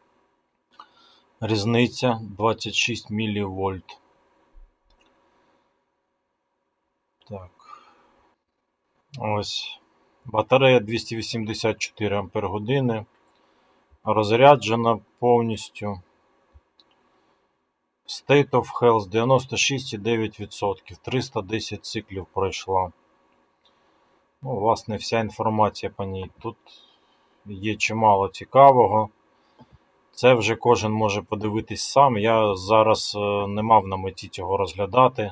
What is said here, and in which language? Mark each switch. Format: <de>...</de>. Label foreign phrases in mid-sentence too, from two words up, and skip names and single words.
<uk>Різниця 26 мВ. Так. Ось. Батарея 284 Ах. Розряджена повністю.</uk> <en>State of Health 96,9%.</en> <uk>310 циклів пройшла. Власне, вся інформація по ній. Тут є чимало цікавого. Це вже кожен може подивитись сам. Я зараз не мав на меті цього розглядати.</uk>